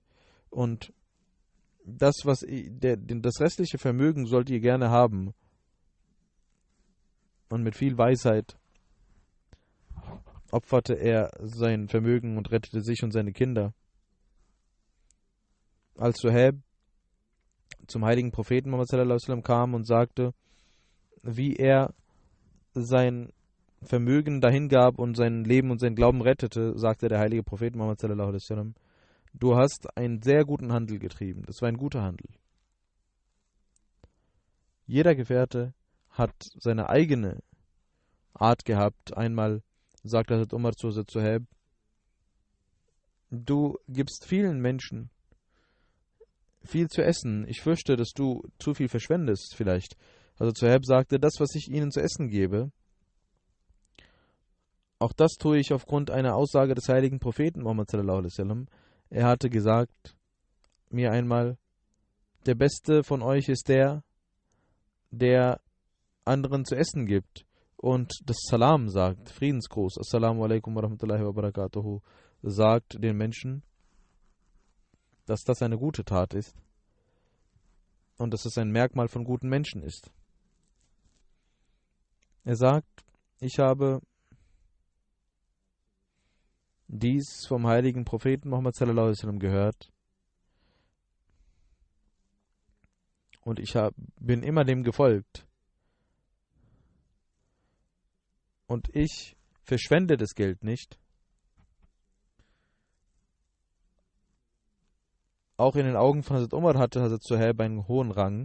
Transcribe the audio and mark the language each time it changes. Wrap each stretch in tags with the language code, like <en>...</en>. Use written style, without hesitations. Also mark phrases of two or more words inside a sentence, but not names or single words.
<de>Und das restliche Vermögen sollt ihr gerne haben. Und mit viel Weisheit opferte er sein Vermögen und rettete sich und seine Kinder. Als Suhaib zum heiligen Propheten Muhammad</de> <ar>صلى الله عليه وسلم</ar> <de>kam und sagte, wie er sein Vermögen dahingab und sein Leben und sein Glauben rettete, sagte der heilige Prophet Muhammad</de> <ar>صلى الله عليه وسلم,</ar> <de>du hast einen sehr guten Handel getrieben. Das war ein guter Handel. Jeder Gefährte hat seine eigene Art gehabt. Einmal sagte Hazrat Umar zu Hazrat Suhaib, du gibst vielen Menschen viel zu essen. Ich fürchte, dass du zu viel verschwendest vielleicht. Hazrat Suhaib sagte, das, was ich ihnen zu essen gebe, auch das tue ich aufgrund einer Aussage des heiligen Propheten Muhammad</de> <ar>صلى الله عليه وسلم.</ar> <de>Er hatte gesagt mir einmal, der Beste von euch ist der, der anderen zu essen gibt und das Salam sagt, Friedensgruß,</de> <ar>السلام عليكم ورحمة الله وبركاته,</ar> <de>sagt den Menschen, dass das eine gute Tat ist und dass es ein Merkmal von guten Menschen ist. Er sagt, ich habe dies vom heiligen Propheten Muhammad</de> <ar>صلى الله عليه وسلم</ar> <de>gehört und ich bin immer dem gefolgt. Und ich verschwende das Geld nicht. Auch in den Augen von Hazrat Umar hatte Hazrat Suhaib einen hohen Rang.</de>